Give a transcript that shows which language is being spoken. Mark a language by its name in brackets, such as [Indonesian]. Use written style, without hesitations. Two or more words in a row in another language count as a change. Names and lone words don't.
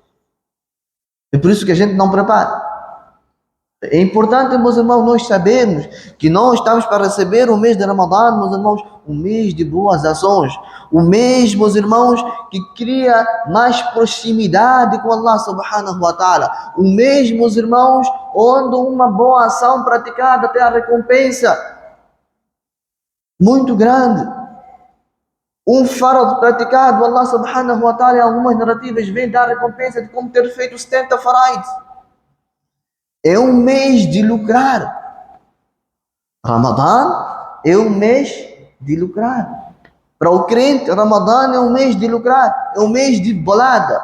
[Portuguese] É por isso que a gente não prepara. É importante, meus irmãos, nós sabemos que nós estamos para receber o mês de Ramadã, meus irmãos, um mês de boas ações, o mês, meus irmãos, que cria mais proximidade com Allah [Arabic] سبحانه وتعالى, [Portuguese] o mês, meus irmãos, onde uma boa ação praticada tem a recompensa muito grande. Um farad praticado, [Arabic] الله سبحانه وتعالى, [Portuguese] em algumas narrativas vem dar a recompensa de como ter feito 70 faraids. É um mês de lucrar. Ramadã é um mês de lucrar. Para o crente, Ramadã é um mês de lucrar. É um mês de bolada.